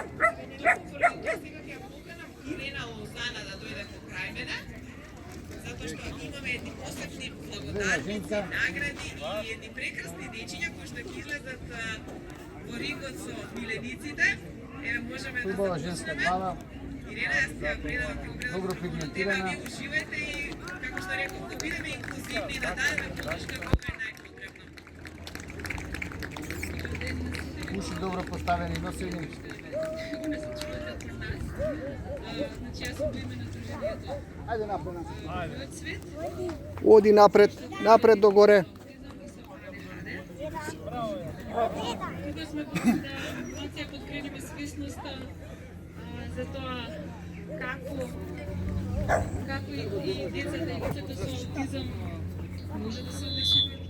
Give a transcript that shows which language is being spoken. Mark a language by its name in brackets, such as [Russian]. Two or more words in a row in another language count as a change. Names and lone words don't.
[Macedonian] Токму поради тоа сега ќе ја поканам Ирена Лозана да дојде покрај мене, затоа што имаме едни посебни благодарници, награди и едни прекрасни дечиња кои што ќе излезат во рингот со милениците. Еве можеме да Хубава женска глава. Ирена, јас ќе ја предавам, ќе го предавам Добро микрофонот на тебе, пигментирана. вие уживајте и, како што реков, да бидеме инклузивни и да дадеме поддршка кога е најпотребно. уши добро поставени, носени. [Serbian] Una se čuje kod nas. Znači ja sam u ime Združenja Ajde napred. Od Svet. Odi napred, napred do gore. [Macedonian] Тука сме да малце подкренеме свесноста за тоа како и децата и лицата со аутизам може да се однесуваат